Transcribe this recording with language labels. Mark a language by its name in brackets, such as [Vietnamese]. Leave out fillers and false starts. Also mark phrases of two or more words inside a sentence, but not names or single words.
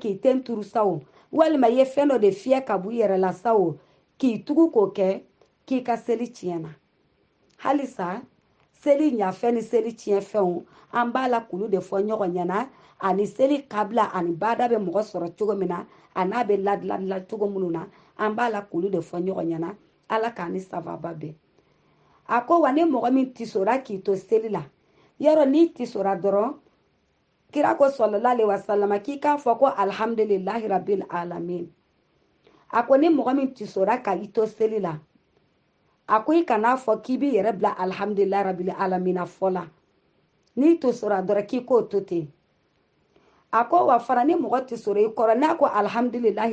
[Bambara] k'i tenturu sa o walima i ye fɛn dɔ de fiyɛ ka bɔ i yɛrɛ la sa o k'i tugu k'o kɛ k'i ka seli tiɲɛna halisa seli ɲafɛn ni seli tiɲɛfɛnw an b'a la k'olu de fɔ ɲɔgɔn ɲɛna ani seli kabila ani bada bɛ mɔgɔ sɔrɔ cogo min na a n'a bɛ ladila cogo minnu na an b'a la k'olu de fɔ ɲɔgɔn ɲɛna ala k'an ni sababa bɛn a ko wa ni mɔgɔ min tisora k'i to seli la yɔrɔ n'i tisora dɔrɔn kira ko [Arabic] sallallahu alaihi wasallam [Bambara] k'i k'a fɔ ko [Arabic] alhamdulillahi rabbil alamin [Bambara] a ko ni mɔgɔ min tisora ka i to seli la a ko i kana fɔ k'i b'i yɛrɛ bila [Arabic] alhamdulillahi rabbil alamin [Bambara] fɔ la n'i tisora dɔrɔn k'i k'o to ten a ko wa fara ni mɔgɔ tisora i kɔrɔ n'a ko alhamdulillahi